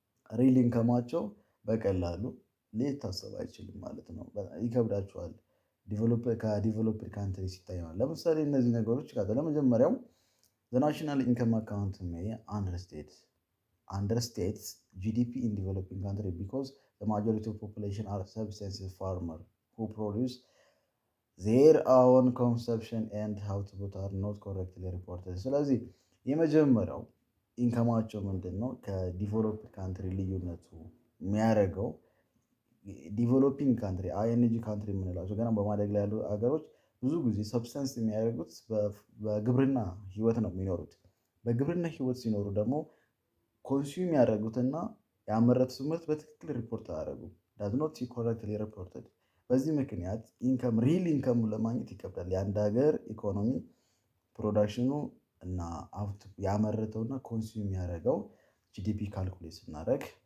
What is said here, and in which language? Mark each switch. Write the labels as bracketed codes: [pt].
[am] ሪል ኢንከማቸው በቀላሉ ሊታሰብ አይችልም ማለት ነው። ይከብዳቸዋል ከዲቨሎፕድ ካንትሪ ሲታይ። ለምሳሌ እነዚህ ነገሮች ለመጀመሪያው [en] ናሽናል ኢንከም አካውንት ሜይ አንደርስቴትስ ጂዲፒ ኢን ዲቨሎፒንግ ካንትሪ ቢኮዝ ማጆሪቲ ኦፍ ፖፑሌሽን አር ሰብሲስተንስ ፋርመር who produce their own consumption and output are not correctly reported። [am] ስለዚህ የመጀመሪያው ኢንከማቸው ምንድን ነው? ከዲቨሎፕድ ካንትሪ ልዩነቱ የሚያደርገው ዲቨሎፒንግ ካንትሪ አይኤንጂ ካንትሪ የምንላቸው ገና በማደግ ላይ ያሉ ሀገሮች ብዙ ጊዜ ሰብስተንስ የሚያደርጉት በግብርና ህይወት ነው የሚኖሩት። በግብርና ህይወት ሲኖሩ ደግሞ ኮንሱም ያደረጉትና ያመረቱት ምርት በትክክል ሪፖርት አያደርጉም። [en] ዳዝ ኖት ኮረክትሊ ሪፖርትድ። [am] በዚህ ምክንያት ኢንከም ሪል ኢንከሙ ለማግኘት ይከብዳል። የአንድ ሀገር ኢኮኖሚ ፕሮዳክሽኑ እና ያመረተውና ኮንሱም ያደረገው ጂዲፒ ካልኩሌት ስናደርግ